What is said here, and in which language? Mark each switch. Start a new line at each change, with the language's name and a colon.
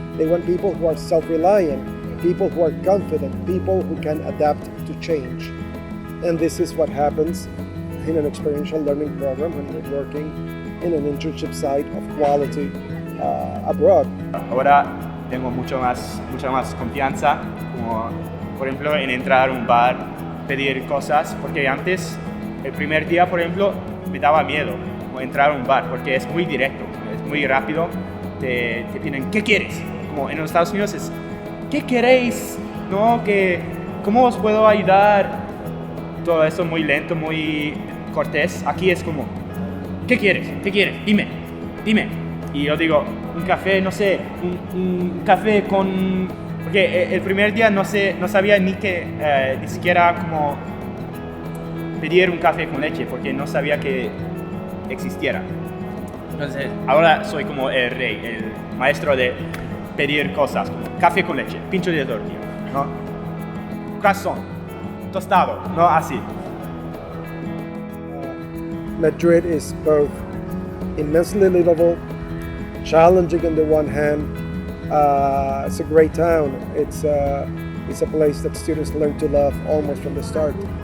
English: They want people who are self-reliant, people who are confident, people who can adapt to change. And this is what happens in an experiential learning program when we're working in an internship site of quality abroad.
Spanish: Ahora tengo mucha más confianza, como por ejemplo en entrar a un bar, pedir cosas, porque antes, el primer día por ejemplo, me daba miedo entrar a un bar, porque es muy directo, es muy rápido, te piden, ¿qué quieres? Como en los Estados Unidos es, ¿qué queréis? ¿No? ¿Cómo os puedo ayudar? Todo eso muy lento, muy cortés. Aquí es como, ¿qué quieres? ¿Qué quieres? Dime. Y yo digo, un café, no sé, un café con... Porque el primer día no sabía ni siquiera cómo pedir un café con leche, porque no sabía que existiera. Entonces, ahora soy como el rey, el maestro de pedir cosas, como café con leche, pincho de tortilla, ¿no? Croissant, tostado, ¿no? Así.
English: Madrid is both immensely livable, challenging on the one hand. It's a great town. It's a place that students learn to love almost from the start.